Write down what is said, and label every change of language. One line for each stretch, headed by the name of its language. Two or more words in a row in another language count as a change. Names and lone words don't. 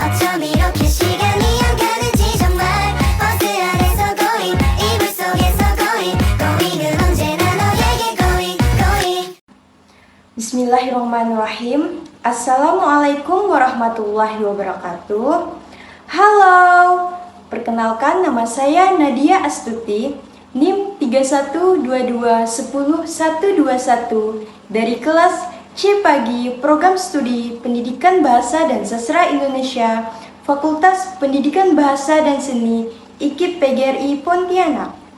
Korean: 처럼 이렇게 시간이 안 가는지 정말 버스 안에서 고잉 이불 속에서 고잉 고잉은 언제나 너에게
English: going going
Arabic: بسم الله الرحمن الرحيم. السلام عليكم ورحمة الله وبركاته.
Indonesian: Halo, perkenalkan nama saya Nadia Astuti, NIM 3122101121 dari kelas C Pagi Program Studi Pendidikan Bahasa dan Sastra Indonesia, Fakultas Pendidikan Bahasa dan Seni IKIP PGRI Pontianak.